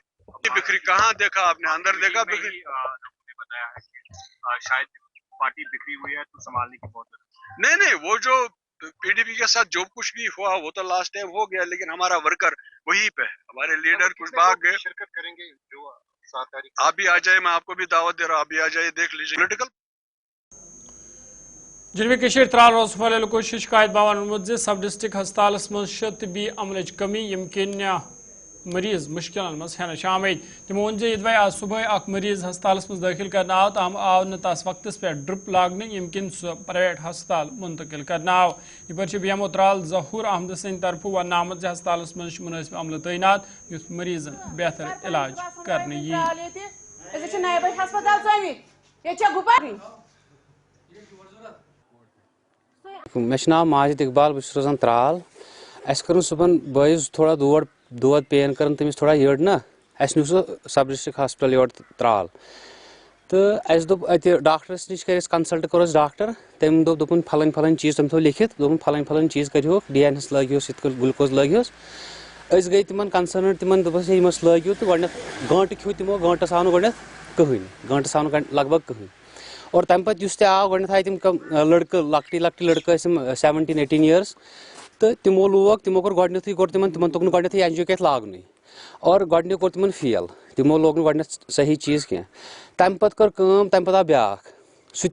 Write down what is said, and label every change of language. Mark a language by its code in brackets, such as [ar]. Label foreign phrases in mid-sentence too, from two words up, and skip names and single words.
[hi] बिखरी कहाँ देखा आपने, अंदर देखा बिखरी? बताया है कि शायद पार्टी बिखरी हुई है तो संभालने की बहुत नहीं, वो जो पीडीपी के साथ जो कुछ भी हुआ वो तो [en] last time [hi] हो गया, लेकिन हमारा वर्कर वहीं पे, हमारे लीडर कुछ भाग गए। शिरकत करेंगे जो 7 तारीख, आप भी आ जाए, मैं आपको भी दावत दे रहा हूँ, आप भी आ जाइए, देख लीजिए। पॉलिटिकल [ks] جنوبی کشیر ترال روز والے لوگوں شکایت باون [en] sub district [ks] ہسپتالس مز طبی عملچ کمی یمکن مریض مشکل مز ہینس آمد تمو وون یدوے آج صبح اخ مریض ہسپتالس مز داخل کرنا آو تاہم آو نا تس وقتس پہ ڈرپ لاگنے یمکن سہ پرائیویٹ ہسپتال منتقل کرنا آو یہ بی ایم او ترال ظہور احمد سند طرف ون آمد ہسپتالس مز مناسب عملہ تعینات یس مریضن بہتر علاج کرنے مے ناو ماجد اقبال بہت روزان ترال اس کر صبح بٲیِس تھوڑا دود پین کر تمس تھوڑا یڑ نا اس نیو سہ [en] sub district hospital [ks] یور ترال تو اس دوپ اتہ ڈاکٹرس نش کر کنسلٹ کورس ڈاکٹر تم دوپن پھلن پھلن چیز تم تھو لکھت دوپن پھلن پھلن چیز کریو ڈی این ایس لگیوس یت گلوکوز لگیوس اس گئی تمن کنسرن تمن دپس یمس لگیو تو گۄڈنیٚتھ گٲنٹہٕ کھیو تمو گٲنٹس آو نہٕ گۄڈنیٚتھ کٕہٕنۍ گٲنٹس آو نہٕ لگ بگ کٕہٕنۍ اور تمہ پتہٕ یُس تہِ آو گۄڈنیٚتھ آیہِ تِم لڑکہٕ لۄکٹی لڑکہٕ ٲسۍ تِم 17-18 years تہٕ تِمو لوگ تِمو کوٚر گۄڈنیٚتھٕے کوٚر تِمن توٚگ نہٕ گۄڈنیٚتھٕے اینجیو کیتھ لاگنُے اور گۄڈنیُک کوٚر تِمن فیل تِمو لوگ نہٕ گۄڈنیٚتھ صحیح چیٖز کینٛہہ تمہِ پتہٕ کٔر کٲم تمہِ پتہٕ آو بیٛاکھ سُہ